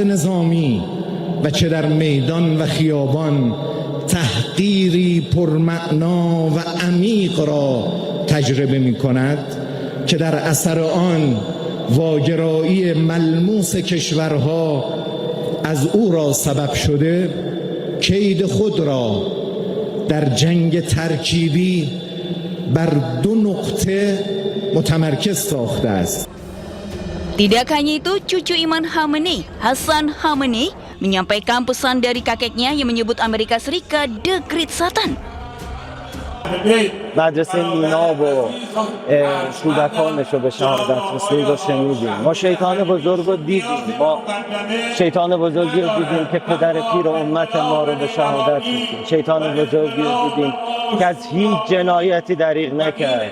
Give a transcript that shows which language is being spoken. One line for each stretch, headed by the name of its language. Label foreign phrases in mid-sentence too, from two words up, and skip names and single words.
Persian: نظامی و چه در میدان و خیابان تحقیری پرمعنا و عمیق را تجربه می کند که در اثر آن واگرایی ملموس کشورها از او را سبب شده کید خود را در جنگ ترکیبی بر 2 نقطه متمرکز ساخته است.
Indonesian: Tidak hanya itu, cucu Imam Khomeini, Hassan Khomeini, menyampaikan pesan dari kakeknya yang menyebut Amerika Serikat
English: The Great Satan.
Persian: مدرسه میناب و کودکانش رو به شهادت رسید و شنیدیم. ما شیطان بزرگ رو دیدیم، ما شیطان بزرگی رو دیدیم که پدر پیر امت ما رو به شهادت رسید. شیطان بزرگی رو دیدیم که از هیچ جنایتی دریغ نکرد.